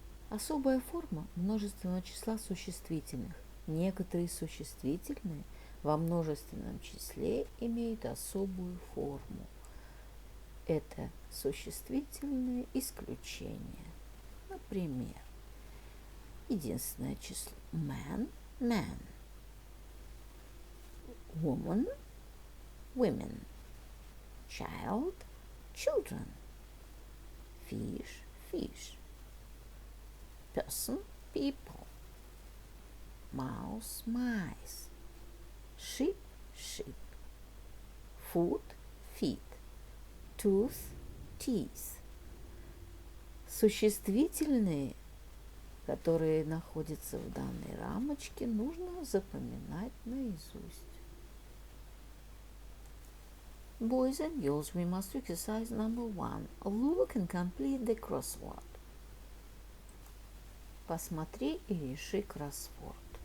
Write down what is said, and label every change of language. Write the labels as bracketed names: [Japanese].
[Russian] Особая форма множественного числа существительных. Некоторые существительные во множественном числе имеют особую форму. Это существительные исключения. Например, единственное число [English] man, man, woman, women, child, children, fish, fish, person, people, mouse, mice, sheep, sheep, foot, feet, tooth, teeth. [Russian] Существительные, которые находятся в данной рамочке, нужно запоминать наизусть. [English] Boys and girls, we must do exercise number 1. Look and complete the crossword. [Russian] Посмотри и реши кроссворд.